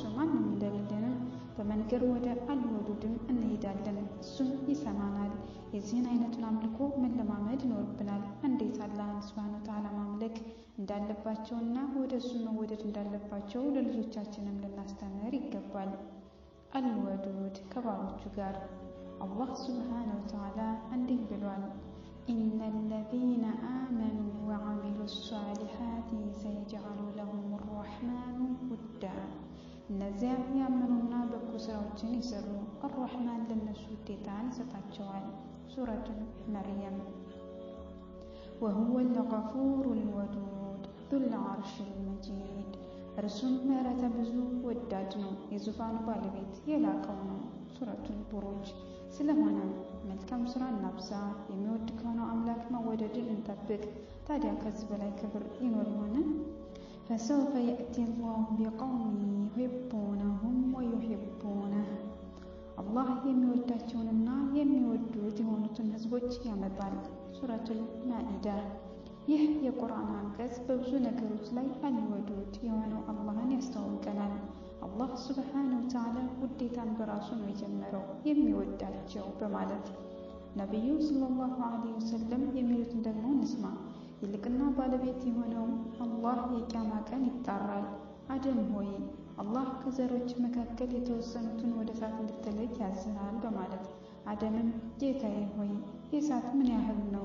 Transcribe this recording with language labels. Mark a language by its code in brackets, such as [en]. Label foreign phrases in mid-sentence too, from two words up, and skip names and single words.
[am] ማንም እንደሌለንም በመንገድ ወደ አልወዱድም እንሄዳለን፣ እሱም ይሰማናል። የዚህን አይነቱን አምልኮ መለማመድ ይኖርብናል። እንዴት አላህን [ar] سبحانه وتعالى [am] ማምለክ እንዳለባቸውና ወደ እሱ መወደድ እንዳለባቸው ለልጆቻችንም ልናስተምር ይገባል። አልወዱድ ከባሮቹ ጋር አላህ [ar] سبحانه وتعالى [am] እንዲህ ብሏል። [ar] إن الذين آمنوا وعملوا الصالحات سيجعل لهم الرحمن ودا. [am] እነዚያ ያመኑና በጎ ስራዎችን ይሰሩ አርራህማን ለነሱ ውዴታን ይሰጣቸዋል። ሱረቱል መርየም። [ar] وهو الغفور الودود ذو العرش المجيد. [am] እርሱም ምሕረተ ብዙ ወዳድ ነው፣ የዙፋኑ ባለቤት የላቀው ነው። ሱረቱል ቡሩጅ። ስለሆነም መልካም ስራ እናብዛ፣ የሚወድ ከሆነው አምላክ መወደድን እንጠብቅ። ታዲያ ከዚህ በላይ ክብር ይኖር ይሆን? [ar] فسوف يأتي الله بقوم يحبونهم ويحبونه. [am] አላህ የሚወዳቸውንና የሚወዱት የሆኑትን ህዝቦች ያመጣል። ሱረቱል ማኢዳ። ይህ የቁርአን አንቀጽ በብዙ ነገሮች ላይ አልወዱድ የሆነው አላህን ያስተዋውቀናል። አላህ [ar] سبحانه وتعالى [am] ውዴታን በራሱ ነው የጀመረው፣ የሚወዳቸው በማለት። ነቢዩ [ar] صلى الله عليه وسلم [am] የሚሉትን ደግሞ እንስማ። ይልቅና ባለቤት የሆነው አላህ የቂያማ ቀን ይጣራል። አደም ሆይ አላህ ከዘሮች መካከል የተወሰኑትን ወደ እሳት እንድትለይ ያዝሃል በማለት። አደምም ጌታዬ ሆይ የእሳት ምን ያህል